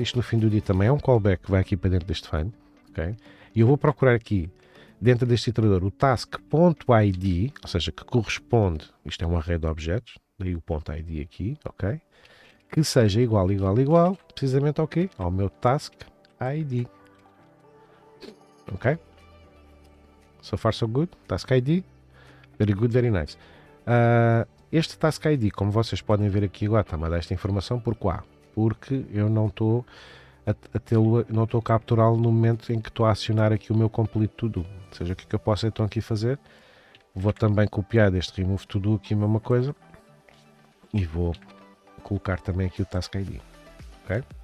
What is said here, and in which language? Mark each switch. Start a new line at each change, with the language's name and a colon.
Portuguese: Isto no fim do dia também é um callback que vai aqui para dentro deste find. Ok? E eu vou procurar aqui, dentro deste iterador, o task.id, ou seja, que corresponde, isto é um array de objetos, daí o ponto .id aqui, ok? Que seja igual, precisamente ao quê? Ao meu task ID. Ok?
English: So far so good, Task ID, very good, very nice.
Portuguese: Este Task ID, como vocês podem ver aqui agora, está-me a dar esta informação porque eu não estou não estou a capturá-lo no momento em que estou a acionar aqui o meu complete to do. Ou seja, o que é que eu posso então aqui fazer? Vou também copiar deste remove to do aqui a mesma coisa e vou colocar também aqui o Task ID. Ok?